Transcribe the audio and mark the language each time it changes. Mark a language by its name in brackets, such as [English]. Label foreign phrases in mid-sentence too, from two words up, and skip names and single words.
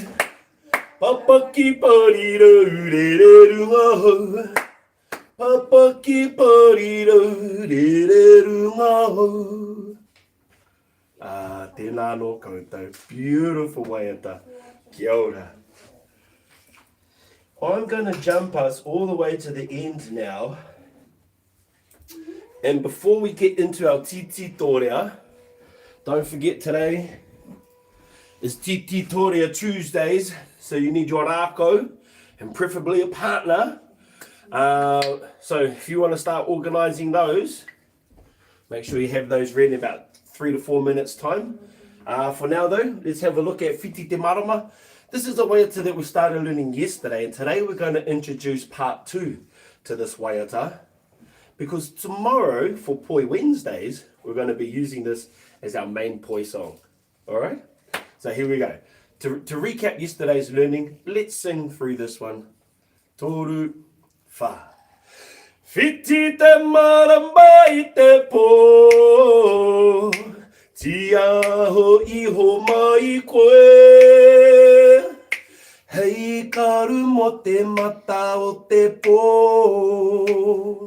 [Māori] Papaki pariro, rere runga hau. Papaki pariro, rere runga hau. Ah, tēnā no koutou. [English] Beautiful waiata. [Māori] Kia ora. [English] I'm going to jump us all the way to the end now. And before we get into our tititōrea, don't forget today is tititōrea Tuesdays. So you need your rākau and preferably a partner. So if you want to start organising those, make sure you have those ready in about 3 to 4 minutes time. For now though, let's have a look at whiti te marama. This is a waiata that we started learning yesterday, and today we're going to introduce part 2 to this waiata. Because tomorrow, for Poi Wednesdays, we're going to be using this as our main Poi song. Alright? So here we go. To recap yesterday's learning, let's sing through this one. [Māori] Toru wha. Whiti te marama I te pō, tia ho iho mai koe. Hei karu mo te mata o te pō.